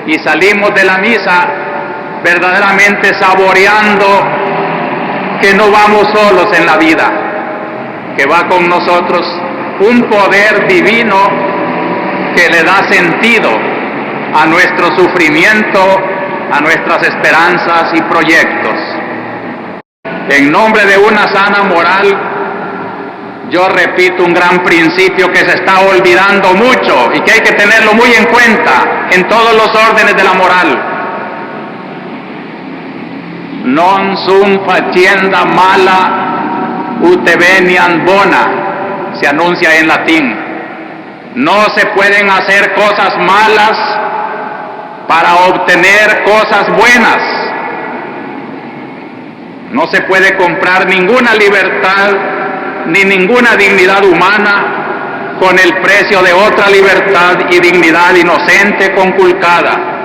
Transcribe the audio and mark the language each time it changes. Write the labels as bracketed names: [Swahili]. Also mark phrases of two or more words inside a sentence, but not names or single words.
[Spanish] Y salimos de la misa verdaderamente saboreando que no vamos solos en la vida, que va con nosotros un poder divino que le da sentido a nuestro sufrimiento, a nuestras esperanzas y proyectos. En nombre de una sana moral, yo repito un gran principio que se está olvidando mucho y que hay que tenerlo muy en cuenta en todos los órdenes de la moral. [Latin] Non sum facienda mala ut veniam bona, [Spanish] se anuncia en latín. No se pueden hacer cosas malas para obtener cosas buenas. No se puede comprar ninguna libertad ni ninguna dignidad humana con el precio de otra libertad y dignidad inocente conculcada.